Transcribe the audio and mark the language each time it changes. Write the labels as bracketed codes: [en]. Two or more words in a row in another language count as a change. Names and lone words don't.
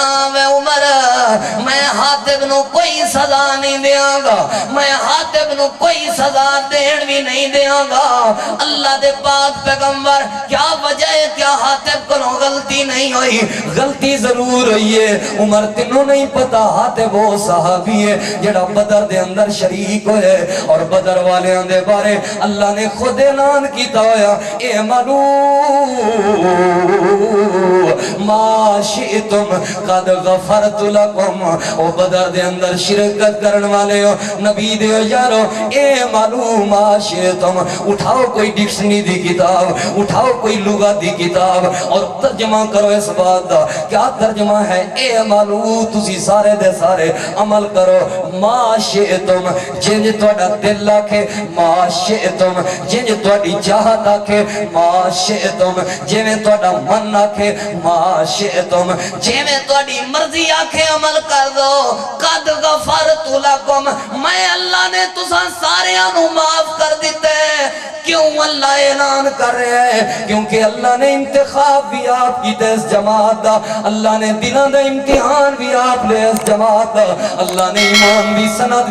[pa] میں عمر میں حاتب نو کوئی سزا نہیں دیاں گا میں حاتب نو کوئی سزا دین بھی نہیں دیاں گا اللہ دے پاک پیغمبر [ur] کیا وجہ ہے کیا حاتب کو غلطی نہیں ہوئی غلطی ضرور ہوئی ہے [pa] عمر تنوں نہیں پتا [ur] حاتب وہ صحابی ہے [pa] جڑا بدر دے اندر شریک ہوئے اور بدر والے دے بارے اللہ نے خود اعلان کیتا ہویا اعملوا [ar] ما شئتم قد غفرت لکم [pa] او بدر دے اندر شرکت کرن والے ہو نبی دے یارو [ar] اعملوا ما شئتم [pa] اٹھاؤ کوئی ڈکشنری دی کتاب اٹھاؤ کوئی لغت دی کتاب اور ترجمہ کرو اس بات دا کیا ترجمہ ہے اعملوا تسی سارے دے سارے عمل کرو [ar] ما شئتم [pa] جنج توڑا دل آکھے [ar] ما شئتم [pa] جنج توڑی چاہت آکھے [ar] ما شئتم [pa] جنج توڑا من آکھے [ar] ما شئتم [pa] جنج توڑی مرضی آکھے عمل کر دو [ar] قد غفرت لکم [pa] میں اللہ نے تساں سارے آنو معاف کر دیتے [ur] کیوں اللہ اعلان کر رہے ہیں کیونکہ [pa] اللہ نے انتخاب بھی آپ کی تے اس جماعت دا اللہ نے دلوں دا امتحان بھی آپ لے اس جماعت دا اللہ نے ایمان بھی سند